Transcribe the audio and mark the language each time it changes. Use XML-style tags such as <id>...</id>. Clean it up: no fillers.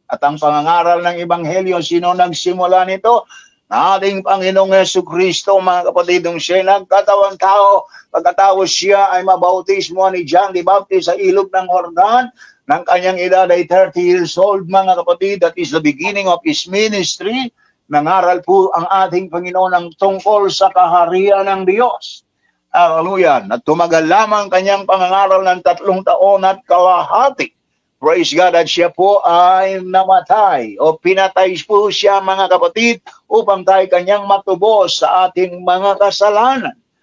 <tl>At ang pangangaral ng Ebanghelyo, sino nagsimula nito? Ating Panginoong Jesucristo, mga kapatid, nung siya nagkatawang tao, pagkatapos siya ay mabautismo ni John the Baptist sa ilog ng Jordan, ng kanyang edad ay 30 years old, mga kapatid.</tl> <en>That is the beginning of his ministry.</en> <tl>Nangaral po ang ating Panginoon ng tungkol sa kaharian ng Diyos. Hallelujah. At tumagal lamang kanyang pangangaral ng 3 taon at kalahati. Praise God, at siya po ay namatay o pinatay po siya, mga kapatid, upang tayo kanyang matubos sa ating mga kasalanan.</tl>